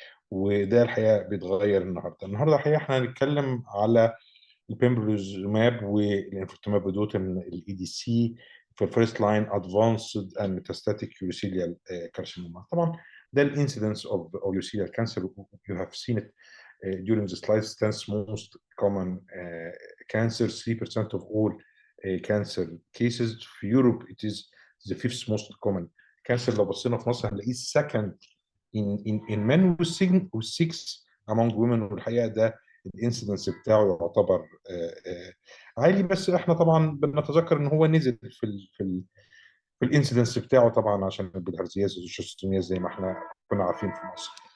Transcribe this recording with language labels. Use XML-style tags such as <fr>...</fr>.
<ar>وده الحقيقه بيتغير النهارده الحقيقه احنا هنتكلم على البيمبروزوماب والانفوتوماب بدوتن الاي دي سي في</ar> <en>الفيرست لاين ادفانسد اند ميتاستاتيك يوريثيليال كارسينوما.</en> <ar>طبعا ده</ar> <en>الانسيدنس of urothelial cancer. you have seen it during the slides. 10th most common cancer, 3% of all cancer cases. في Europe it is the 5th most common cancer.</en> <ar>لو بصينا في مصر هنلاقيه</ar> <en>second in men with 6 among women.</en> <ar>والحقيقه ده الانسيدنس بتاعه يعتبر عالي، بس احنا طبعا بنتذكر ان هو نزل في الانسيدنس بتاعه طبعا عشان البلهارزياز والشيستومياز زي ما احنا كنا عارفين في مصر.</ar>